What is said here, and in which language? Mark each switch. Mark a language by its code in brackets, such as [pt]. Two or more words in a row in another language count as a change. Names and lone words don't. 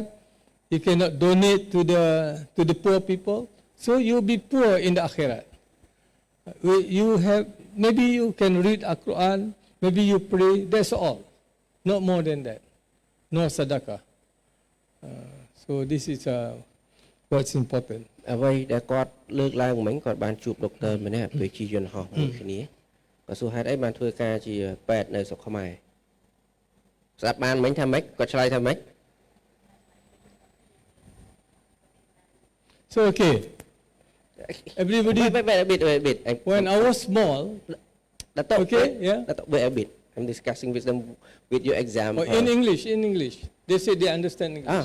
[en] You cannot donate to the poor people. So you'll be poor in the akhirat. Maybe you can read Al-Quran, maybe you pray, that's all. Not more than that. No sadaqah. So this is what's important. [km] អ្វីដែលគាត់លើកឡើងមិញគាត់បានជួបដុកទ័រម្នាក់ពេលជាយន្តហោះមួយគ្នាក៏សួរហេតុអីបានធ្វើការជាពេទ្យនៅស្រុកខ្មែរស្ដាប់បានមិញថាម៉េចគាត់ឆ្លើយថាម៉េច [en] So okay. Everybody. Wait a bit. When I was small. Okay, yeah. Wait a bit. I'm discussing with them with your exam. In English. They say they understand English.